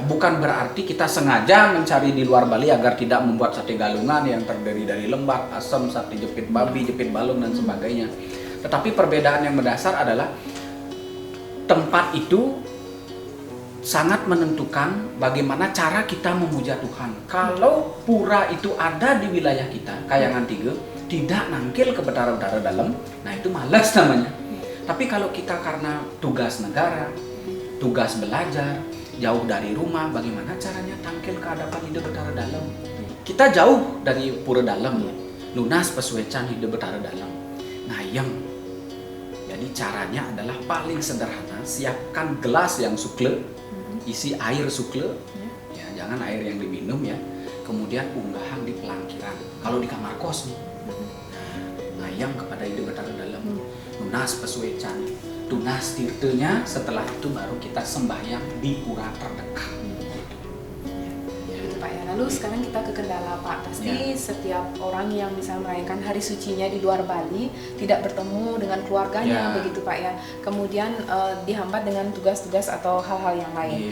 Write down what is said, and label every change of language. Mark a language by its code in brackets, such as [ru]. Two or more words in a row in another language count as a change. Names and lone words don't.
[id] Bukan berarti kita sengaja mencari di luar Bali agar tidak membuat sate galungan yang terdiri dari lembak, asam, sate jepit babi, jepit balung dan sebagainya. Tetapi perbedaan yang mendasar adalah tempat itu sangat menentukan bagaimana cara kita memuja Tuhan. Kalau pura itu ada di wilayah kita, Kayangan 3, tidak nangkil ke betara-betara dalam, nah itu malas namanya. Tapi kalau kita karena tugas negara, tugas belajar, jauh dari rumah, bagaimana caranya tangkil ke hadapan ide betara dalam? Kita jauh dari pura dalam, [ban] lunas pesuecan ide betara dalam, ngayang. [id] Jadi caranya adalah paling sederhana, siapkan gelas yang sukle, isi air sukle, ya jangan air yang diminum ya. Kemudian unggahan di pelangkiran. Kalau di kamar kos nih, ngayang kepada ide betara dalam, [ban] lunas pesuecan, tunas tirtenya. [id] Setelah itu baru kita sembahyang di pura terdekat. Gitu Pak ya. Lalu sekarang kita ke kendala Pak. Pasti setiap orang yang misalnya merayakan hari sucinya di luar Bali tidak bertemu dengan keluarganya begitu Pak ya. Kemudian dihambat dengan tugas-tugas atau hal-hal yang lain.